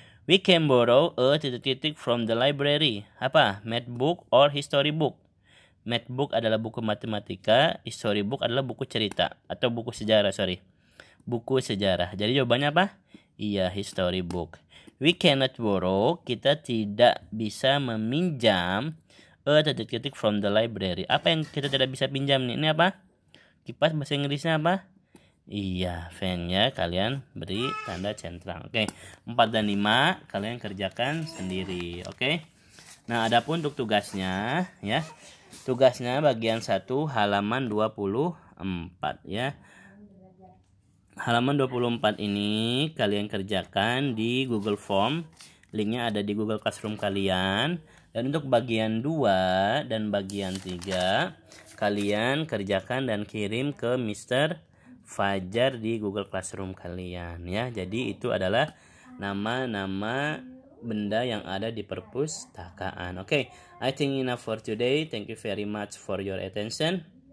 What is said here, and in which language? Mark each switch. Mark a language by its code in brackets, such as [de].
[en] We can borrow a from the library. Apa? Math book or history book. [id] Math book adalah buku matematika, history book adalah buku cerita atau buku sejarah, buku sejarah. Jadi jawabannya apa? Iya, history book. [en] We cannot borrow, [id] kita tidak bisa meminjam [en] a from the library. [id] Apa yang kita tidak bisa pinjam nih? Ini apa? Kipas, bahasa Inggrisnya apa? Iya, fan ya. Kalian beri tanda centang. Oke, 4 dan 5 kalian kerjakan sendiri. Oke. Nah, adapun untuk tugasnya ya. Tugasnya bagian 1 halaman 24 ya. halaman 24 ini kalian kerjakan di Google Form. Linknya ada di Google Classroom kalian. Dan untuk bagian 2 dan bagian 3 kalian kerjakan dan kirim ke Mr. Fajar di Google Classroom kalian ya. Jadi itu adalah nama-nama benda yang ada di perpustakaan. [en] Oke, I think enough for today. Thank you very much for your attention.